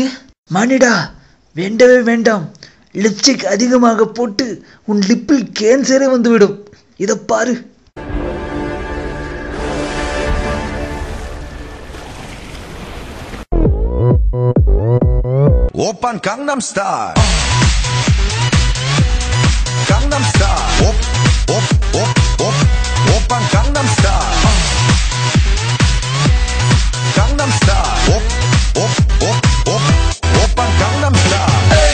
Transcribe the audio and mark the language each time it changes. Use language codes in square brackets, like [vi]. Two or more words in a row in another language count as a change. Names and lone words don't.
[ta] மானிடா, வேண்டவே வேண்டாம். லிப்ஸ்டிக் அதிகமாக போட்டு உன் லிப்பில் கேன்சரே வந்துவிடும். இதை பாரு. [ko] 오빤 강남스타일 강남스타일 오빤 강남스타일 강남스타일 오빤 강남스타일